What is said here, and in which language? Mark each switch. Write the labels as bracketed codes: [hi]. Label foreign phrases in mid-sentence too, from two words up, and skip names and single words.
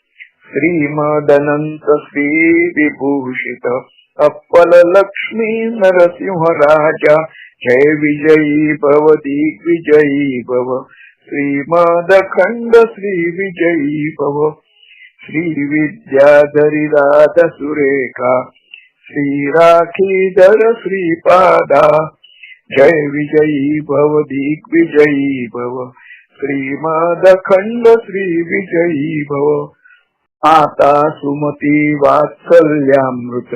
[sa] શ્રીમદનંત શ્રી વિભૂષિત અપ્પલ લક્ષ્મી નરસિંહ રાજા જય વિજયી ભવ દિગ્વિજયી ભવ શ્રીમદ અખંડ શ્રી વિજયી ભવ श्री विद्याधरी राधा सुरेखा श्री राखीधर श्रीपादा जय विजयी भव दिग्विजयी भव श्रीमद अखंड श्री विजयी भव माता सुमती वात्सल्यामृत